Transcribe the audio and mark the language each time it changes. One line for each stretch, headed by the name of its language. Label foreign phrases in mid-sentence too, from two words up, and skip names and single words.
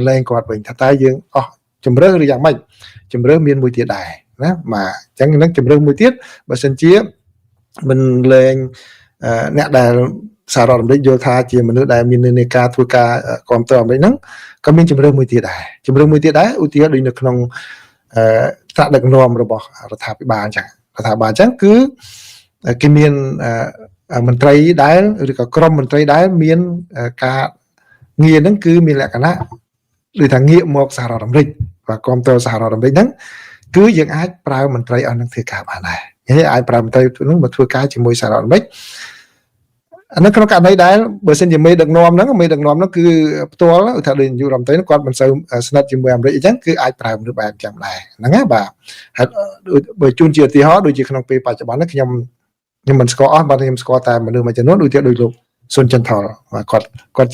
Khmer: លែងគាត់វិញថាតើយើងអស់ជំរឿឬយ៉ាងម៉េចជំរឿមានមួយទៀតដែរណាបាទអញ្ចឹងនឹងជំរឿមួយទៀតបើសិនជាមិនលែងអ្នកដែលសហរដ្ឋអាមេរិកយល់ថាជាមនុស្សដែលមាននិន្នាការធ្វើការគ្រប់គ្រងអាមេរិកហ្នឹងក៏មានជំរឿមួយទៀតដែរឧទាហរណ៍ដូចនៅក្នុងថ្នាក់ដឹកនាំរបស់រដ្ឋាភិបាលអញ្ចឹងគឺគេមានមន្ត្រីដែលឬក៏ក្រុមមន្ត្រីដែល មានការងារហ្នឹងគឺមានលក្ខណៈដូចថាងាកមកសហរដ្ឋអាមេរិក và con tơ សហរដ្ឋអាមេរិកហ្នឹងគឺយើងអាច ប្រើមន្ត្រីអស់នឹងធ្វើការបានដែរហើយអាចប្រើមន្ត្រីហ្នឹងមកធ្វើការជាមួយសហរដ្ឋអាមេរិកអានោះក្នុងករណីដែលបើសិនជាមេដឹកនាំហ្នឹងគឺផ្ទាល់ថាដូចនាយករដ្ឋមន្ត្រីគាត់មិនសូវស្និទ្ធជាមួយអាមេរិកអញ្ចឹងគឺអាចប្រើមនុស្សបែបចឹងដែរហ្នឹងណាបាទហើយបើជួនជាឧទាហរណ៍ដូចជាក្នុងពេលបច្ចុប្បន្នខ្ញុំមិនស្គាល់អស់បាទខ្ញុំស្គាល់តែមនុស្សមួយចំនួនដូចលោកស៊ុនចន្ទថលគាត់